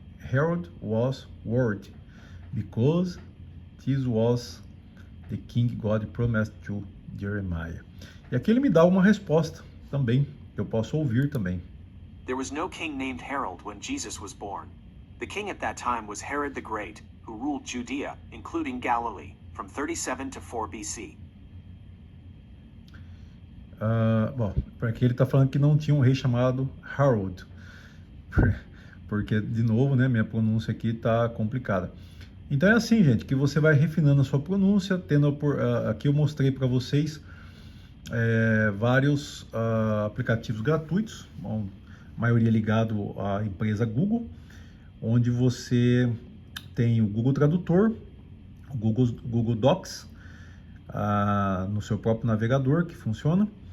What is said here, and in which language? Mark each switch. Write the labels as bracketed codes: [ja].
[en] Herod was worried because this was the king God promised to Jeremiah. [pt] E aqui ele me dá uma resposta também, que eu posso ouvir também. [en] There was no king named Herod when Jesus was born. The king at that time was Herod the Great, who ruled Judea, including Galilee, from 37 to 4 BC. [pt] Bom, aqui ele está falando que não tinha um rei chamado Harold, porque, de novo, né, minha pronúncia aqui está complicada. Então é assim, gente, que você vai refinando a sua pronúncia, aqui eu mostrei para vocês vários aplicativos gratuitos, a maioria ligado à empresa Google, onde você tem o Google Tradutor, o Google Docs, no seu próprio navegador, que funciona.